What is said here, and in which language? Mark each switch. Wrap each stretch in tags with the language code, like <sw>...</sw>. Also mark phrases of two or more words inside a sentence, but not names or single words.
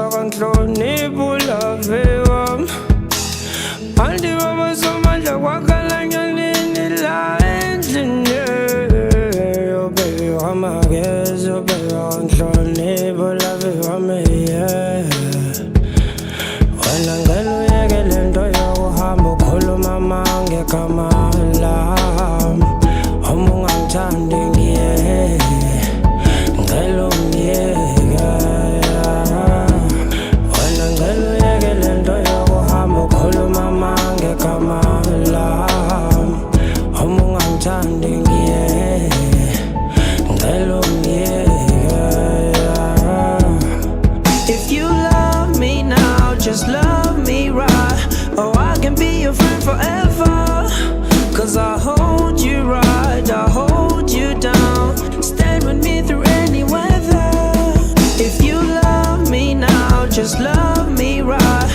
<zu>ngihlonipha ulave wami andibaba somandla kwakhalanya nini la endlini Baby wamagezi baby ngihlonipha ulave wami wena ngicela uyeke lento yokuhamba ukhuluma ngegama lami uma ungangithandi ngicela ungiyeke wena ngicela uyeke lento yokuhamba ukhuluma ngegama lami uma ungangithandi ngicela ungiyeke.</zu> <en>If you love me now, just love me right. Oh, I can be your friend forever. Cause I hold you right, I hold you down. Stand with me through any weather. If you love me now, just love me right.</en>